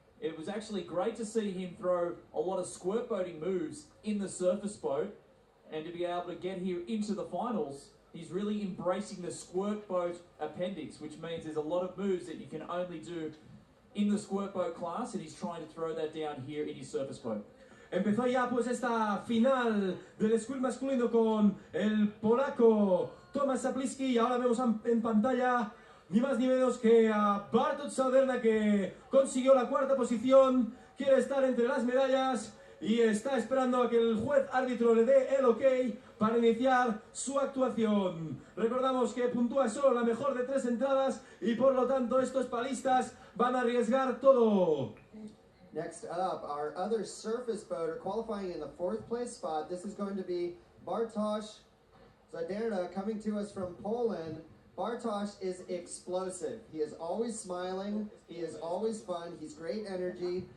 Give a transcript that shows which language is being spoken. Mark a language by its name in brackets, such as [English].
[English] It was actually great to see him throw a lot of squirt boating moves in the surface boat, and to be able to get here into the finals. He's really embracing the squirt boat appendix, which means there's a lot of moves that you can only do in the squirt boat class, and he's trying to throw that down here in his surface boat. [Spanish] Empezó ya pues esta final del squirt masculino con el polaco Tomasz Czaplicki, y ahora vemos en pantalla ni más ni menos que a Bartosz Serna, que consiguió la 4ª posición, quiere estar entre las medallas y está esperando a que el juez árbitro le dé el ok para iniciar su actuación. Recordamos que puntúa solo la mejor de 3 entradas y por lo tanto estos palistas van a arriesgar todo. [English] Next up, our other surface boater qualifying in the 4th place spot. This is going to be Bartosz Czauderna, coming to us from Poland. Bartosz is explosive. He is always smiling. He is always fun. He's great energy.